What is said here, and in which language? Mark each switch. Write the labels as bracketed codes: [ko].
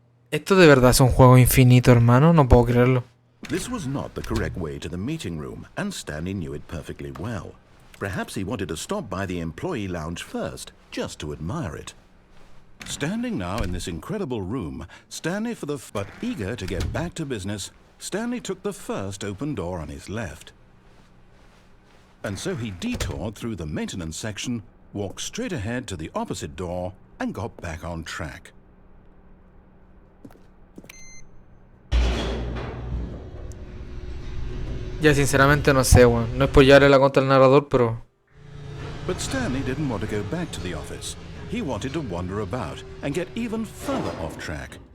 [es] Esto de verdad es un juego infinito, hermano. No puedo creerlo. [en] This was not the correct way to the meeting room, and Stanley knew it perfectly well. Perhaps he wanted to stop by the employee lounge first, just to admire it. Standing now in this incredible room, but eager to get back to business, Stanley took the first open door on his left. And so he detoured through the maintenance section, walked straight ahead to the opposite door, and got back on track. [es] Ya sinceramente no sé, weón. No es por llevarle la contra al narrador, pero... [en] But Stanley didn't want to go back to the office. He wanted to wander about and get even further off track.